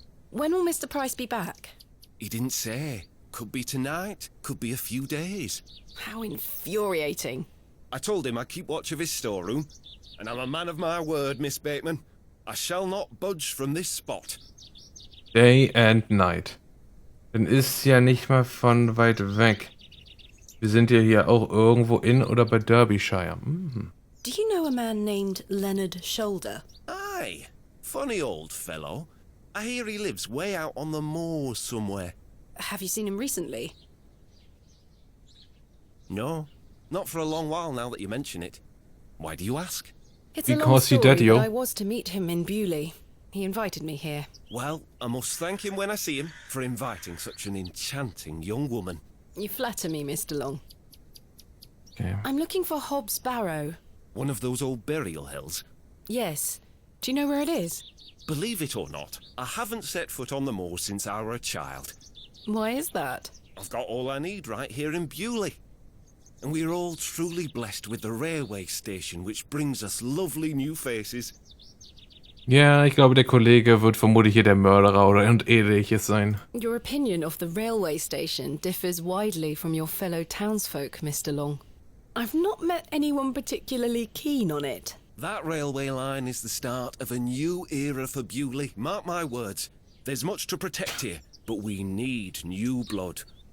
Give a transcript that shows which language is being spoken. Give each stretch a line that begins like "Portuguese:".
English: When will Mr. Price be back? He didn't say. Could be tonight, could be a few days. How infuriating. I told him I'd keep watch of his storeroom, and I'm a man of my word, Miss Bateman. I shall not budge from this spot. Day and night.
German: Dann ist ja nicht mal von weit weg. Wir sind ja hier auch irgendwo in oder bei Derbyshire.
English: Do you know a man named Leonard Shoulder? Aye. Funny old fellow. I hear he lives way out on the moors somewhere. Have you seen him recently? No, not for a long while now that you mention it. Why do you ask? It's a long Because he story, did, yo. but I was to meet him in Bewley. He invited me here. Well, I must thank him when I see him for inviting such an enchanting young woman. You flatter me, Mr. Long. Okay. I'm looking for Hob's Barrow. One of those old burial hills. Yes. Do you know where it is? Believe it or not, I haven't set foot on the moor since I were a child. Why is that? I've got all I need right here in Bewley. And we're all truly blessed with the railway station, which brings us lovely new faces.
German: Ja, ich glaube, der Kollege wird vermutlich hier der Mörderer oder und ähnliches sein.
English: Your opinion of the railway station differs widely from your fellow townsfolk, Mr. Long. I've not met anyone particularly keen on it. That railway line is the start of a new era for Bewley. Mark my words. There's much to protect here, but we need new blood.